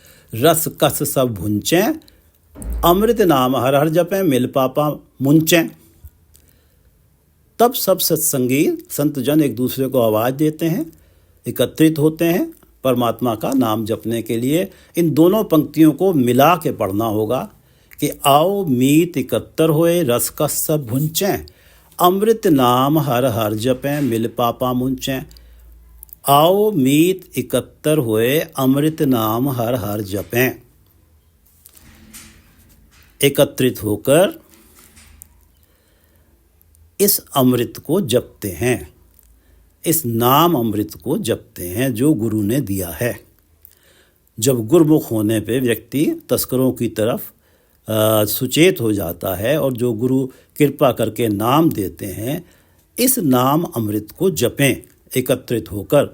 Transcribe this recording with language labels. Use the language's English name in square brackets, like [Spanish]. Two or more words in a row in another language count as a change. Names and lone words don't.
[Punjabi] ਰਸ ਕਸ ਸਭ ਭੁੰਚੇਂ, ਅੰਮ੍ਰਿਤ ਨਾਮ ਹਰ ਹਰ ਜਪੇਂ, ਮਿਲ ਪਾਪਾ ਮੁੰਚੇਂ। [Hindi] तब सब सत्संगी संत जन एक दूसरे को आवाज़ देते हैं, एकत्रित होते हैं परमात्मा का नाम जपने के लिए। इन दोनों पंक्तियों को मिला के पढ़ना होगा कि [Punjabi] ਆਓ ਮੀਤ ਇਕੱਤਰ ਹੋਏ, ਰਸ ਕਸ ਸਭ ਭੁੰਚੇਂ, ਅੰਮ੍ਰਿਤ ਨਾਮ ਹਰ ਹਰ ਜਪੇਂ, ਮਿਲ ਪਾਪਾ ਮੁੰਚੇਂ। ਆਓ ਮੀਤ ਇਕੱਤਰ ਹੋਏ, ਅੰਮ੍ਰਿਤ ਨਾਮ ਹਰ ਹਰ ਜਪੇਂ। [Hindi] एकत्रित होकर इस अमृत को जपते हैं, इस नाम अमृत को जपते हैं जो गुरु ने दिया है। जब गुरमुख होने पे व्यक्ति तस्करों की तरफ सुचेत हो जाता है और जो गुरु कृपा करके नाम देते हैं, इस नाम अमृत को जपें एकत्रित होकर।